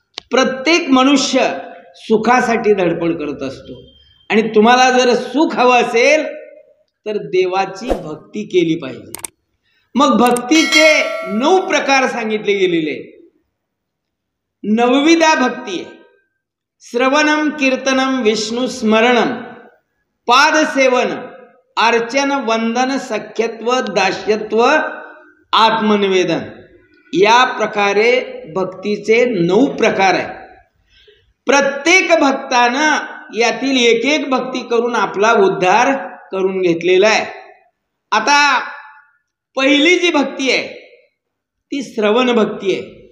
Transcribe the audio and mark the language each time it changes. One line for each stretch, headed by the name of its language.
Marathi: प्रत्येक मनुष्य सुखासाठी धडपड करत असतो, आणि तुम्हाला जर सुख हवं असेल तर देवाची भक्ती केली पाहिजे। मग भक्तीचे 9 प्रकार सांगितले गेलेले आहेत। 9विधा भक्ती आहे।
Sanskrit: श्रवणम कीर्तनम विष्णू स्मरणम, पादसेवन, अर्चन वंदन सख्यत्व दास्यत्व आत्मनिवेदन।
Marathi: या प्रकारे भक्तीचे 9 प्रकार आहेत। प्रत्येक भक्तानं यातील एक एक भक्ती करून आपला उद्धार करून घेतलेला आहे। आता पहिली जी भक्ती आहे ती श्रवण भक्ती आहे।